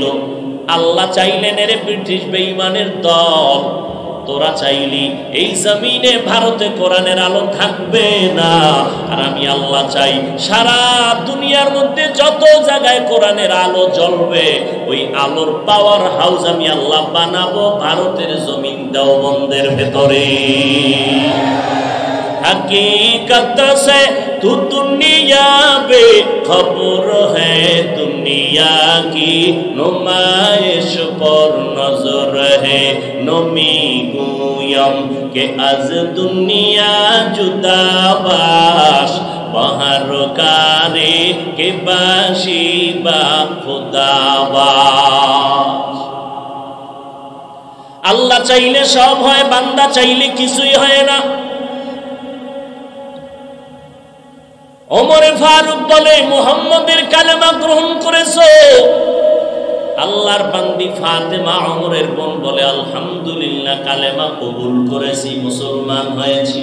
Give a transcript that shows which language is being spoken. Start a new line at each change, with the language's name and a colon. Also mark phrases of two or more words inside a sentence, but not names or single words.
Bangla: আল্লাহ চাইলেন, এরে ব্রিটিশ বেঈমানের দল, তোরা চাইলি এই জমিনে ভারতে কোরআনের আলো থাকবে না, আর আমি আল্লাহ চাই সারা দুনিয়ার মধ্যে যত জায়গায় কোরআনের আলো জ্বলবে ওই আলোর পাওয়ার হাউস আমি আল্লাহ বানাবো ভারতের জমিন দেওবন্দের ভেতরে।
Hindi: हकीकत से तू दुनिया बेखबर है, दुनिया की नुमाइश पर नजर है।
Persian: نمی‌گویم که از دنیا جدا باش، به هر کاری که باشی با خدا باش.
Bangla: আল্লাহ চাইলে সব হয়, বান্দা চাইলে কিছুই হয় না। ওমরে ফারুক বলে, মুহাম্মদের কালেমা গ্রহণ করেছো? আল্লাহর বান্দি ফাতেমা ওমরের বোন বলে, আলহামদুলিল্লাহ কালেমা কবুল করেছি, মুসলমান হয়েছি।